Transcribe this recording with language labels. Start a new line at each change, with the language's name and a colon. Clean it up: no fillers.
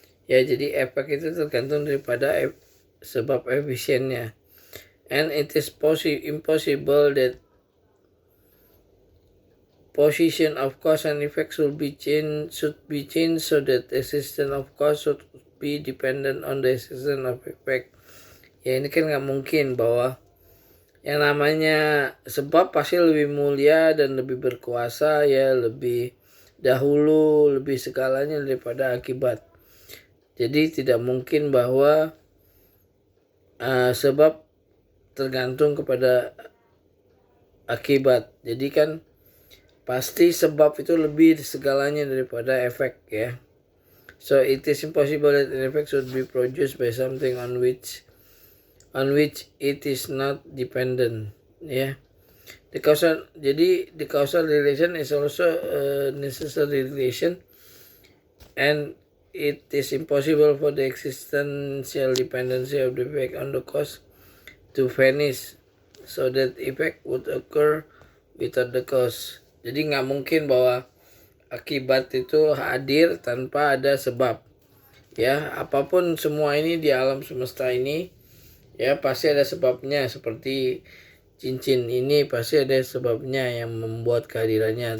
Indonesian: Ya, jadi efek itu tergantung daripada sebab efisiennya.
English: And it is impossible that position of cause and effect should be changed so that existence of cause should be dependent on the existence of effect.
Indonesian: Ya, ini kan nggak mungkin bahwa yang namanya sebab pasti lebih mulia dan lebih berkuasa ya, lebih dahulu, lebih segalanya daripada akibat. Jadi tidak mungkin bahwa sebab tergantung kepada akibat. Jadi kan pasti sebab itu lebih segalanya daripada efek ya.
English: So it is impossible that an effect should be produced by something on which it is not dependent ya. The causal relation is also a necessary relation, and it is impossible for the existential dependency of the effect on the cause to vanish, so that effect would occur without the cause.
Indonesian: Jadi nggak mungkin bahwa akibat itu hadir tanpa ada sebab ya. Apapun semua ini di alam semesta ini ya pasti ada sebabnya. Seperti cincin ini pasti ada sebabnya yang membuat kehadirannya.